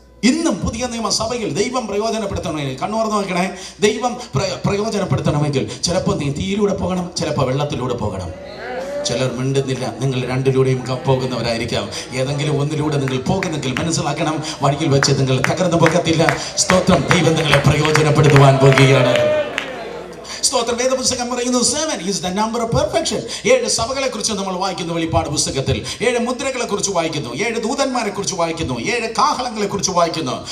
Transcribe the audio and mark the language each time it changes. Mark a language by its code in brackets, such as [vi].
[ml] ഇന്നും പുതിയ നിയമസഭയിൽ ദൈവം പ്രയോജനപ്പെടുത്തണമെങ്കിൽ, കണ്ണോർന്ന് നോക്കണേ, ദൈവം പ്രയോജനപ്പെടുത്തണമെങ്കിൽ ചിലപ്പോൾ നീ തീയിലൂടെ പോകണം, ചിലപ്പോൾ വെള്ളത്തിലൂടെ പോകണം. ചിലർ മിണ്ടുന്നില്ല. നിങ്ങൾ രണ്ടിലൂടെയും പോകുന്നവരായിരിക്കാം. ഏതെങ്കിലും ഒന്നിലൂടെ നിങ്ങൾ പോകുന്നെങ്കിൽ മനസ്സിലാക്കണം, വഴിയിൽ വെച്ച് നിങ്ങൾ തകർന്നു പോകത്തില്ല. സ്തോത്രം. ദൈവം നിങ്ങളെ പ്രയോജനപ്പെടുത്തുവാൻ പോകുകയാണ്. സ്തോത്രം. വേദപുസ്തകം പറയുന്നു [en] 7 is the number of perfection. [ml] 7 സഭകളെ കുറിച്ച് നമ്മൾ വായിക്കുന്നു വെളിപ്പാട് പുസ്തകത്തിൽ. 7 മുദ്രകളെ കുറിച്ച് വായിക്കുന്നു, 7 ദൂതന്മാരെ കുറിച്ച് വായിക്കുന്നു, 7 കാഹളങ്ങളെ കുറിച്ച് വായിക്കുന്നു.